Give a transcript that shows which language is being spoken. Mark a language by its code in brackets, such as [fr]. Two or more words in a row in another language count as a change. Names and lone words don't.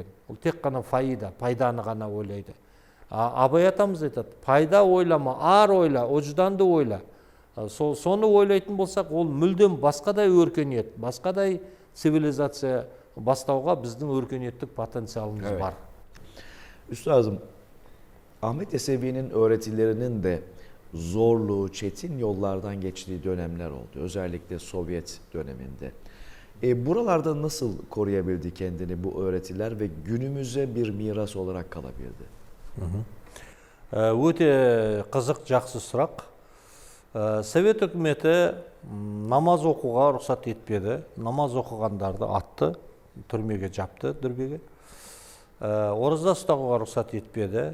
[kk] Ол тек қана пайданы ғана ойлайды. Абай атамыз айтады, пайда ойлама, ар ойла, ожданды ойла. Соны ойлайтын болсақ, ол мүлдем басқадай өркениет, басқадай цивилизация бастауға біздің өркениеттік потенциалымыз var. [tr] Üstadım, Ahmet Yesevi'nin öğretilerinin de zorlu, çetin yollardan geçtiği dönemler oldu. Özellikle Sovyet döneminde. Buralarda nasıl koruyabildi kendini bu öğretiler ve günümüze bir miras olarak kalabildi? [kk] Өте қызық, жақсы сұрақ. Совет үкіметі намаз оқуға рұқсат етпеді. Намаз оқығандарды атты, түрмеге жапты, дүрбеге. Ораза ұстауға рұқсат етпеді.